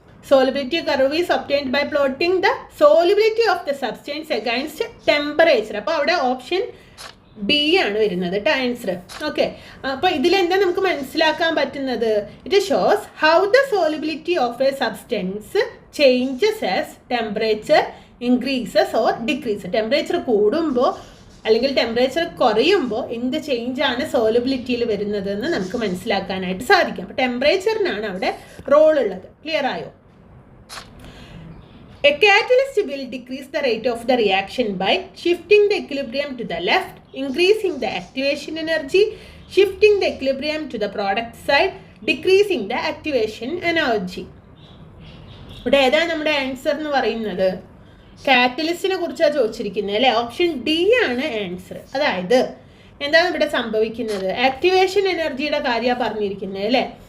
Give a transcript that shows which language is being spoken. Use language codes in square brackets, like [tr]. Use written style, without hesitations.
[en] Solubility curve is obtained by plotting the solubility of the substance against temperature. [ml] അപ്പോൾ അവിടെ option B ആണ് വരുന്നത് കേട്ടോ ആൻസർ. ഓക്കെ, അപ്പോൾ ഇതിലെന്താ നമുക്ക് മനസ്സിലാക്കാൻ പറ്റുന്നത്, [en] It shows how the solubility of a substance changes as temperature increases or decreases. [ml] Temperature കൂടുമ്പോൾ അല്ലെങ്കിൽ ടെമ്പറേച്ചർ കുറയുമ്പോൾ എന്ത് ചേഞ്ചാണ് സോലുബിലിറ്റിയിൽ വരുന്നത് എന്ന് നമുക്ക് മനസ്സിലാക്കാനായിട്ട് സാധിക്കും. അപ്പോൾ ടെമ്പറേച്ചറിനാണ് അവിടെ റോൾ ഉള്ളത്. ക്ലിയർ ആയോ? [en] A catalyst will decrease the rate of the reaction by shifting the equilibrium to the left, increasing the activation energy, shifting the equilibrium to the product side, decreasing the activation energy. [ml] ഇവിടെ ഏതാണ് നമ്മുടെ answer എന്ന് പറയുന്നത്? കാറ്റലിസ്റ്റിനെ കുറിച്ചാണ് ചോദിച്ചിരിക്കുന്നത് അല്ലേ. Option D ആണ് answer. അതായത് എന്താണ് ഇവിടെ സംഭവിക്കുന്നത്, ആക്ടിവേഷൻ എനർജിയുടെ കാര്യമാണ് പറഞ്ഞിരിക്കുന്നത് അല്ലേ.